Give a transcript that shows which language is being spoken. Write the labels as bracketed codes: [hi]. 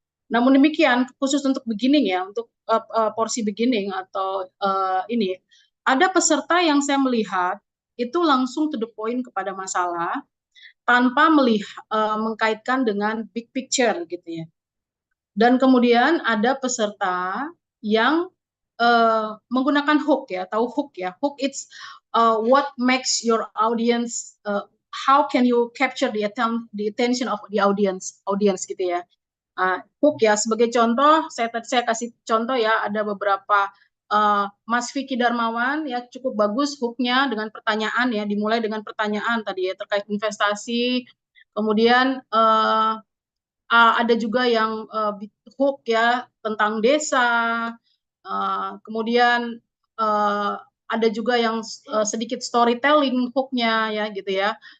[id] Namun demikian, khusus untuk beginning ya, untuk porsi beginning atau ini, ada peserta yang saya melihat itu langsung [en] to the point [id] kepada masalah tanpa mengkaitkan dengan big picture gitu ya. Dan kemudian ada peserta yang menggunakan hook ya, tahu hook ya. [en] Hook it's what makes your audience, how can you capture the attention of the audience [id] gitu ya. Hook ya, sebagai contoh, saya kasih contoh ya, ada beberapa Mas Vicky Darmawan ya, cukup bagus hooknya dengan pertanyaan ya, dimulai dengan pertanyaan tadi ya terkait investasi, kemudian ada juga yang hook ya tentang desa, kemudian ada juga yang sedikit storytelling hooknya ya gitu ya.